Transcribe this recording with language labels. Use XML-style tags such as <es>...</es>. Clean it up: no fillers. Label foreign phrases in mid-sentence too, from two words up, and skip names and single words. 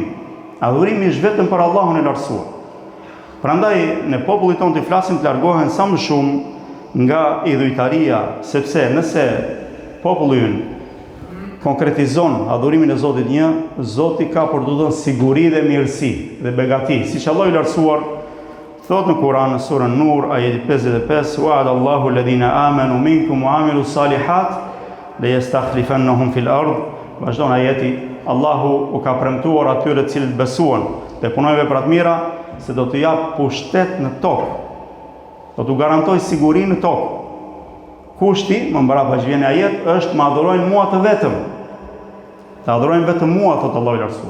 <sq>Adhurimi është vetëm për Allahun e lartësuar. Prandaj në popullin tonë të flasim të largohen sa më shumë nga idhujtaria, sepse nëse populli ynë konkretizon adhurimin e Zotit një, Zoti ka për të dhënë siguri dhe mirësi dhe begati. Siç Allahu i lartësuar thot në Kur'an në surën Nur ajeti 55,</sq> <ar>وعد الله الذين آمنوا منكم وعملوا الصالحات ليستخلفنهم في الأرض.</ar> <sq>Vazhdon ajeti, Allahu u ka premtuar atyre të cilët besuan dhe punojnë vepra të mira se do të jap pushtet në tokë. Do t'u garantoj sigurinë në tokë. Kushti, më mbrapa që vjen ajet, është më adhurojnë mua të vetëm. Të adhurojnë vetëm mua, thotë Allahu i lartësuar.</sq>